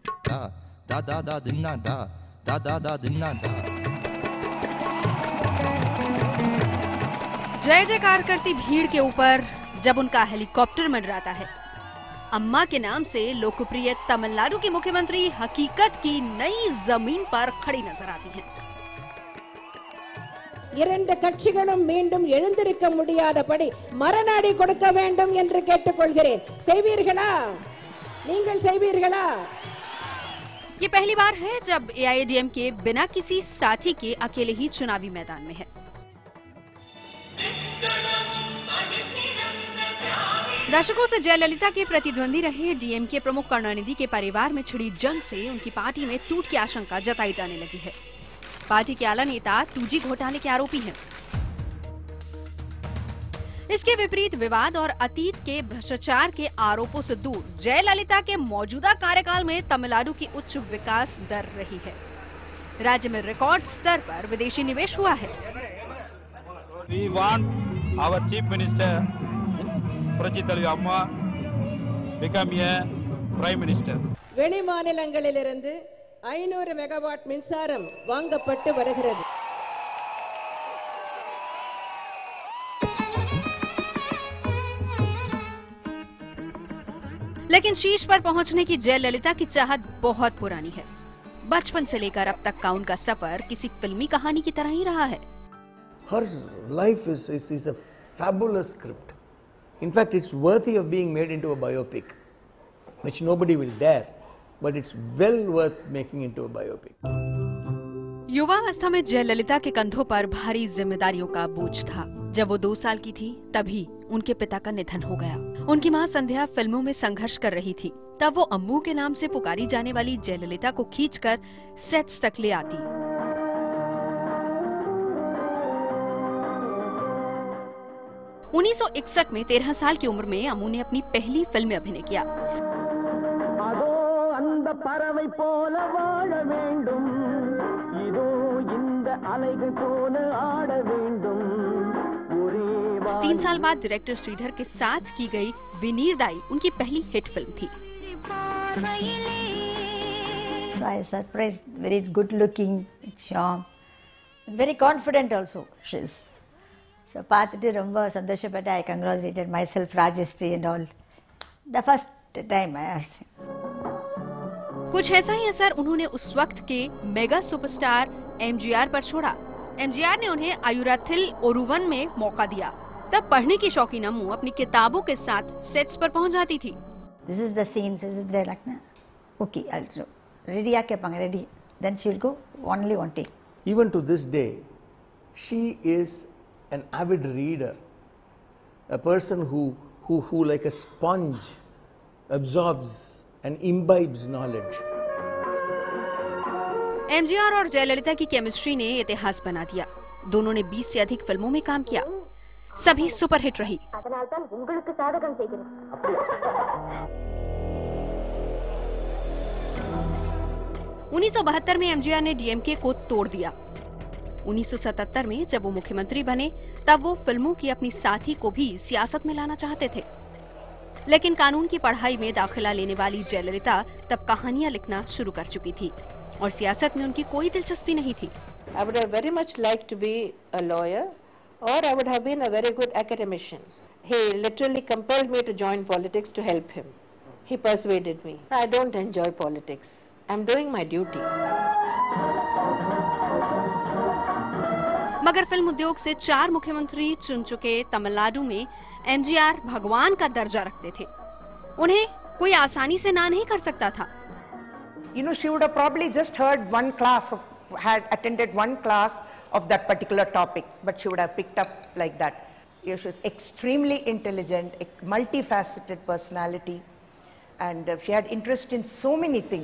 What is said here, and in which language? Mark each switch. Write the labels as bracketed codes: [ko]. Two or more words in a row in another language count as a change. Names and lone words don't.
[hi] da da da da dinna da da da da dinna da। जय जयकार करती भीड़ के ऊपर जब उनका हेलीकॉप्टर मंडराता है, अम्मा के नाम से लोकप्रिय तमिलनाडु की मुख्यमंत्री हकीकत की नई जमीन पर खड़ी नजर आती हैं। [ta] இரண்டு கட்சிகளும் மீண்டும் எழுந்திருக்க முடியாதபடி மரணாடி கொடுக்க வேண்டும் என்று கேட்டுக்கொள்கிறேன்। செய்வீர்களா? நீங்கள் செய்வீர்களா? [hi] ये पहली बार है जब एआईएडीएमके बिना किसी साथी के अकेले ही चुनावी मैदान में है। दशकों से जयललिता के प्रतिद्वंदी रहे डीएमके प्रमुख करुणानिधि के परिवार में छिड़ी जंग से उनकी पार्टी में टूट की आशंका जताई जाने लगी है। पार्टी के आला नेता 2G घोटाले के आरोपी हैं। इसके विपरीत विवाद और अतीत के भ्रष्टाचार के आरोपों से दूर जयललिता के मौजूदा कार्यकाल में तमिलनाडु की उच्च विकास दर रही है। राज्य में रिकॉर्ड स्तर पर विदेशी निवेश हुआ है। [en] We want our Chief Minister, [ta] புரட்சித்தலைவி அம்மா, [en] become a Prime Minister. [ta] வெளி மாநிலங்களிலிருந்து 500 மெகாவாட் மின்சாரம் வாங்கப்பட்டு வருகிறது। [hi] लेकिन शीर्ष पर पहुंचने की जयललिता की चाहत बहुत पुरानी है। बचपन से लेकर अब तक का उनका सफर किसी फिल्मी कहानी की तरह ही रहा है। [en] Her life is a fabulous script. In fact, it's worthy of being made into a biopic, which nobody will dare, but it's well worth making into a biopic. [hi] युवावस्था में जयललिता के कंधों पर भारी जिम्मेदारियों का बोझ था। जब वो 2 साल की थी तभी उनके पिता का निधन हो गया। उनकी मां संध्या फिल्मों में संघर्ष कर रही थी। तब वो अम्मू के नाम से पुकारी जाने वाली जयललिता को खींचकर सेट्स तक ले आती। उन्नीस 1961 में 13 साल की उम्र में अम्मू ने अपनी पहली फिल्म में अभिनय किया। [ta] பறவை போல வாழ வேண்டும், இதோ இந்த அலைகள் போல ஆட வேண்டும்। [hi] 3 साल बाद डायरेक्टर श्रीधर के साथ की गई विनीरदाई उनकी पहली हिट फिल्म थी। [en] I was surprised, very good looking, charm, very confident also she is. [ta] So பார்த்துட்டு ரொம்ப சந்தோஷப்பட்டேன். [en] I congratulated myself, Rajeshri and all. The first time I [hi] कुछ ऐसा ही असर उन्होंने उस वक्त के मेगा सुपरस्टार एमजीआर पर छोड़ा। एमजीआर ने उन्हें आयुराथिल ओरुवन में मौका दिया। तब पढ़ने की शौकीन अम्मू अपनी किताबों के साथ सेट्स पर पहुंच जाती थी। [en] This is the scene, this is the like na. Okay, I'll do. Ready या केपांगे ready. Then she'll go only one take. Even to this day, she is an avid reader, a person who like a sponge absorbs and imbibes knowledge. [hi] एमजीआर और जयललिता की केमिस्ट्री ने इतिहास बना दिया। दोनों ने 20 से अधिक फिल्मों में काम किया, सभी सुपरहिट रही। 1972 में एमजीआर ने डीएमके को तोड़ दिया। 1977 में जब वो मुख्यमंत्री बने तब वो फिल्मों की अपनी साथी को भी सियासत में लाना चाहते थे। लेकिन कानून की पढ़ाई में दाखिला लेने वाली जयललिता तब कहानियां लिखना शुरू कर चुकी थी और सियासत में उनकी कोई दिलचस्पी नहीं थी। [en] I would have very much liked to be a lawyer, or I would have been a very good academician. He literally compelled me to join politics to help him. He persuaded me. I don't enjoy politics. I'm doing my duty. [hi] मगर फिल्म उद्योग से 4 मुख्यमंत्री चुन चुके तमिलनाडु में एमजीआर भगवान का दर्जा रखते थे। उन्हें कोई आसानी से ना नहीं कर सकता था। [en] You know, she would have probably just had attended one class of that particular topic, but she would have picked up like that. She was extremely intelligent, a multifaceted personality, and she had interest in so many things.